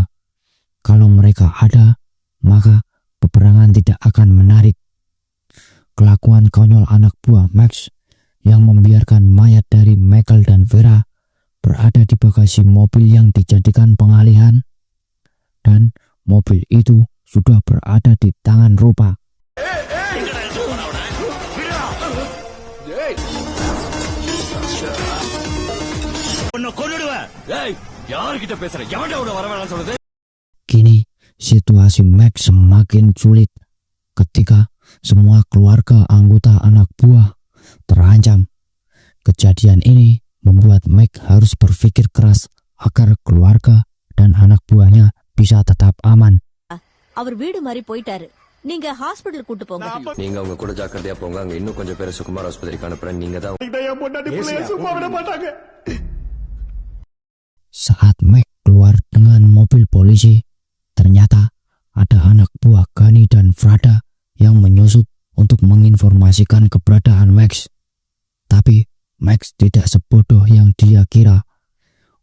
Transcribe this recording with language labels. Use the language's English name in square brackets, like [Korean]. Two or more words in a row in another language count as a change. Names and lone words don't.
[Indonesian] Kalau mereka ada, maka peperangan tidak akan menarik. Kelakuan konyol anak buah Max yang membiarkan mayat dari Michael dan Vera berada di bagasi mobil yang dijadikan pengalihan, dan mobil itu sudah berada di tangan Ropa. [Tamil] யாருக்கிட்ட பேசுற? எவன்டா உன்னை வர வேணாம்னு சொல்லுது? [Indonesian] Kini situasi Max semakin sulit ketika semua keluarga anggota anak buah terancam. Kejadian ini membuat Max harus berpikir keras agar keluarga dan anak buahnya bisa tetap aman. [Tamil] அவர் வீடு மாதிரி போயிட்டாரு. நீங்க ஹாஸ்பிடல் கூட்டு போங்க. நீங்க அவங்க கூட ஜாக்கிரதையா போங்க. அங்க இன்னும் கொஞ்சம் பேரை சுகுமார் ஆஸ்பத்திரிக்கு அனுப்புறேன். நீங்க தான் [Indonesian] Saat Max keluar dengan mobil polisi, ternyata ada anak buah Gani dan Frada yang menyusup untuk menginformasikan keberadaan Max. Tapi Max tidak sebodoh yang dia kira.